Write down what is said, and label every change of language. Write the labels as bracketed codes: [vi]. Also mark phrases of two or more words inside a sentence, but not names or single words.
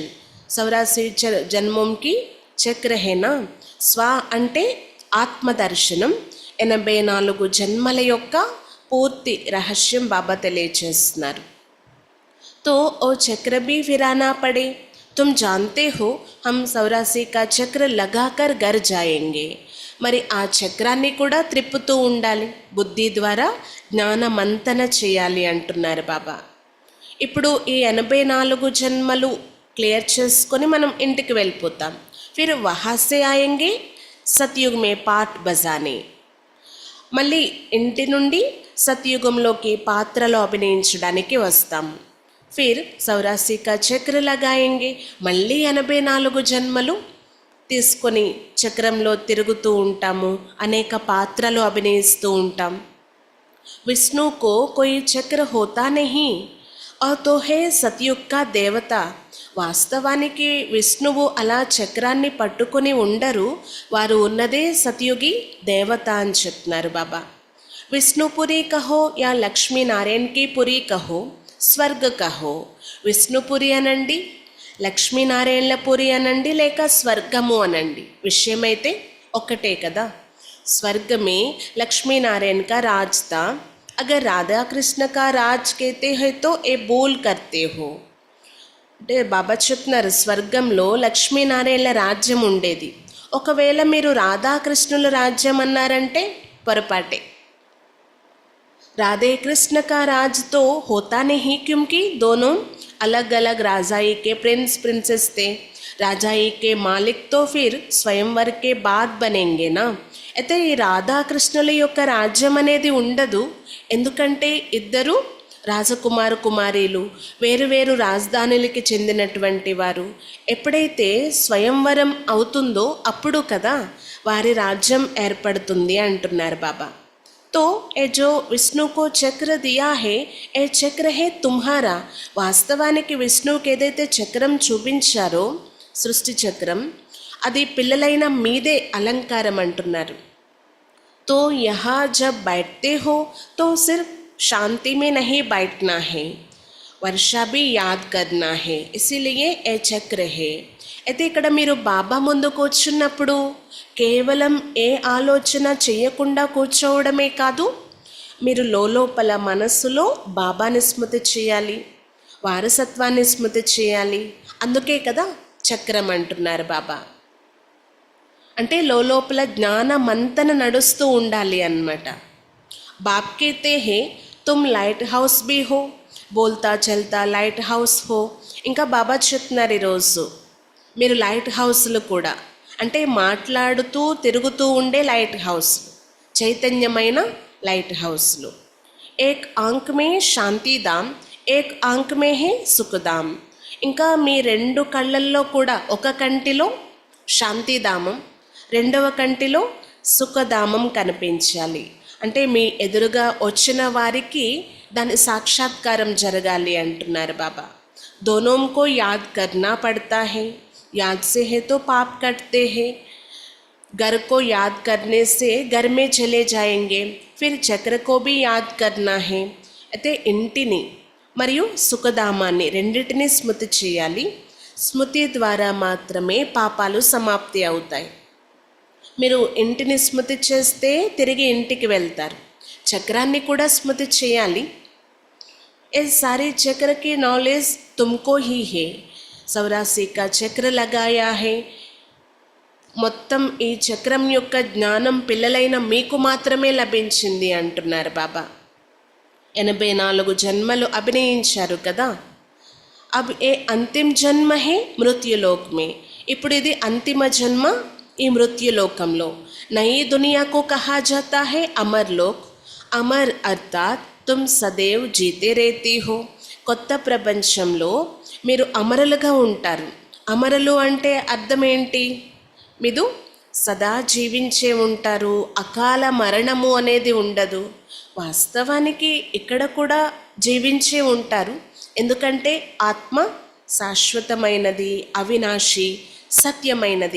[hi] 84 जन्मों का चक्र है ना. [te] స్వ అంటే ఆత్మదర్శనం. 84 జన్మల యొక్క పూర్తి రహస్యం బాబా తెలియజేస్తున్నారు. [hi] तो वो चक्र भी फिराना पड़े। तुम जानते हो हम 84 का चक्र लगाकर घर जाएंगे। [te] మరి ఆ చక్రాన్ని కూడా త్రిప్పుతూ ఉండాలి, బుద్ధి ద్వారా జ్ఞాన మంతన చేయాలి అంటున్నారు బాబా. ఇప్పుడు ఈ 84 జన్మలు క్లియర్ చేసుకొని మనం ఇంటికి వెళ్ళిపోతాం. [hi] फिर वहाँ से आएंगे सतयुग में पार्ट बजाने. [te] మళ్ళీ ఇంటి నుండి సత్యుగంలోకి పాత్రలో అభినయించడానికి వస్తాం. [hi] फिर 84 का चक्र लगाएंगे. [te] మళ్ళీ 84 జన్మలు తీసుకొని చక్రంలో తిరుగుతూ ఉంటాము, అనేక పాత్రలు అభినయిస్తూ ఉంటాం. [hi] विष्णु को कोई चक्र होता नहीं और तो है सतयुग का देवता. [te] వాస్తవానికి విష్ణువు అలా చక్రాన్ని పట్టుకొని ఉండరు, వారు ఉన్నదే సత్యుగి దేవత అని చెప్తున్నారు బాబా. [hi] विष्णुपुरी कहो या लक्ष्मीनारायण की पुरी कहो, स्वर्ग कहो. [te] విష్ణుపురి అనండి, లక్ష్మీనారాయణల పురి అనండి, లేక స్వర్గము అనండి, విషయమైతే ఒక్కటే కదా. [hi] स्वर्ग में लक्ष्मीनारायण का राज था. अगर राधा कृष्ण का राज कहते हैं तो ये बोल करते हो. [te] అంటే బాబా చెప్తున్నారు, స్వర్గంలో లక్ష్మీనారాయణల రాజ్యం ఉండేది. ఒకవేళ మీరు రాధాకృష్ణుల రాజ్యం అన్నారంటే పొరపాటే. [hi] राधे कृष्ण का राज तो होता नहीं, क्योंकि दोनों अलग अलग राजाई के [en] prince princess [hi] थे. राजाई के मालिक तो फिर स्वयंवर के बाद बनेंगे ना. [te] అయితే ఈ రాధాకృష్ణుల యొక్క రాజ్యం అనేది ఉండదు, ఎందుకంటే ఇద్దరు రాజకుమార కుమారీలు, వేరువేరు రాజధానులకి చెందినటువంటి వారు. ఎప్పుడైతే స్వయంవరం అవుతుందో అప్పుడు కదా వారి రాజ్యం ఏర్పడుతుంది అంటున్నారు బాబా. [hi] तो ये जो విష్ణు को चक्र दिया है ये चक्र है तुम्हारा. [te] వాస్తవానికి విష్ణువుకి ఏదైతే చక్రం చూపించారో సృష్టి చక్రం, అది పిల్లలైన మీదే అలంకారం అంటున్నారు. [hi] तो यहाँ जब बैठते हो तो सिर्फ शांति में नहीं बैठना है, वर्षा भी याद करना है, इसीलिए ये चक्र है. [te] అయితే ఇక్కడ మీరు బాబా ముందు కూర్చున్నప్పుడు కేవలం ఏ ఆలోచన చేయకుండా కూర్చోవడమే కాదు, మీరు లోపల మనస్సులో బాబాని స్మృతి చేయాలి, వారసత్వాన్ని స్మృతి చేయాలి. అందుకే కదా చక్రం అంటున్నారు బాబా. అంటే లోపల జ్ఞాన మంతన నడుస్తూ ఉండాలి అన్నమాట. [hi] बाप कहते हैं तुम [en] light house [hi] भी हो, बोलता चलता [en] light house [hi] हो. [te] ఇంకా బాబా చెప్తున్నారు ఈరోజు మీరు [en] light houses [te] కూడా, అంటే మాట్లాడుతూ తిరుగుతూ ఉండే [en] light house, [te] చైతన్యమైన [en] light houses. [hi] एक आँख में शांतिधाम, एक आँख में है सुखधाम. [te] ఇంకా మీ రెండు కళ్ళల్లో కూడా, ఒక కంటిలో శాంతిధామం, రెండవ కంటిలో సుఖధామం కనిపించాలి. అంటే మీ ఎదురుగా వచ్చిన వారికి దాని సాక్షాత్కారం జరగాలి అంటున్నారు బాబా. [hi] दोनों को याद करना पड़ता है, याद से है तो पाप कटते हैं. घर को याद करने से घर में चले जाएंगे, फिर चक्र को भी याद करना है. [te] అయితే ఇంటిని మరియు సుఖధామాన్ని రెండిటిని స్మృతి చేయాలి. స్మృతి ద్వారా మాత్రమే పాపాలు సమాప్తి అవుతాయి. మీరు ఇంటిని స్మృతి చేస్తే తిరిగి ఇంటికి వెళ్తారు, చక్రాన్ని కూడా స్మృతి చేయాలి. [hi] ये सारे चक्र की नॉलेज तुमको ही है. 84 का చక్ర लगाया है. [te] మొత్తం ఈ చక్రం యొక్క జ్ఞానం పిల్లలైన మీకు మాత్రమే లభించింది అంటున్నారు బాబా. 84 జన్మలు అభినయించారు కదా. [hi] अब ये अंतिम जन्म है मृत्युलोक में. [te] ఇప్పుడు ఇది అంతిమ జన్మ ఈ మృత్యులోకంలో. [hi] नई दुनिया को कहा जाता है अमरलोक. अमर अर्थात तुम सदैव जीते रहती हो. [te] కొత్త ప్రపంచంలో మీరు అమరులుగా ఉంటారు. అమరులు అంటే అర్థం ఏంటి? మీరు సదా జీవించే ఉంటారు, అకాల మరణము అనేది ఉండదు. వాస్తవానికి ఇక్కడ కూడా జీవించే ఉంటారు, ఎందుకంటే ఆత్మ శాశ్వతమైనది, అవినాశి, సత్యమైనది.